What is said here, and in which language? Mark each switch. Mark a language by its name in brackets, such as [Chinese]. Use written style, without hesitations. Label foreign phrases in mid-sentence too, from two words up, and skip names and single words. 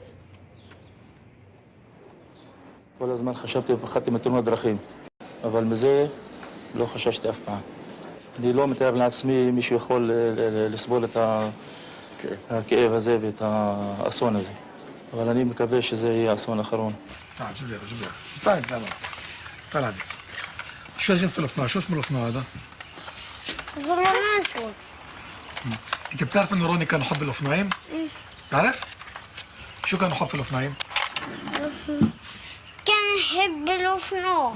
[Hebrew] כל הזמן חשבתי ופחדתי מתאונות דרכים, אבל מזה לא חששתי אף פעם. אני לא מתאר לעצמי מישהו יכול לסבול את הכאב הזה ואת האסון הזה. אבל אני מקווה שזה יהיה אסון אחרון. [Arabic] تعال جيب لي تعال تعال عادي شو جنس الأفناع شو اسم الأفناع هذا؟ والله ما أسود. أنت بتعرف إنه روني كان يحب الأفناعين؟ تعرف؟ شو كان يحب في الأفناعين؟ كان يحب الأفنوع.